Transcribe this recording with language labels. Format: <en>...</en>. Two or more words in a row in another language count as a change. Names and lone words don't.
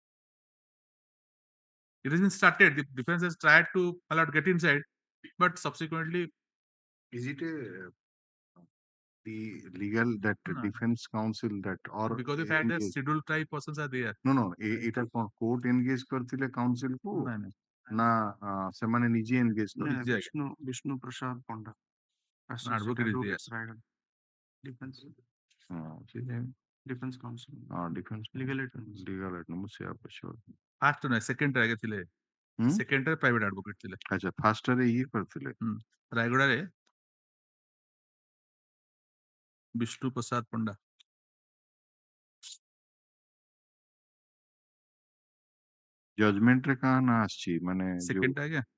<en>It has been started. The defense has tried to get inside, but subsequently. Is it the legal that defense counsel that or because the fact that scheduled tribe persons are there.</en> <or>No, এটা</or> <en>court engage</en> <or>କରିଥିଲେ counsel କୁ ନା ସେମାନେ ନିଜେ engage କରିଥିଲେ?</or> <en>Vishnu Prasad Panda. Advocate is there. Defense. Defense counsel. Defense legal aid. legal aid</en> <or>ମୁଁ ସେୟା ପଚାରୁଥିଲି। First ନା second ରେ ଥିଲେ। second ରେ</or> <en>private advocate</en> <or>ଥିଲେ। ଆଚ୍ଛା first ରେ ଇଏ କରିଥିଲେ। ରାୟଗଡ଼ାରେ ବିଷ୍ଣୁ ପ୍ରସାଦ ପଣ୍ଡା। ଜଜମେଣ୍ଟ ରେ କାହା ନାଁ ଆସିଛି ମାନେ ସେକେଣ୍ଡ ଟା ଆଜ୍ଞା</or>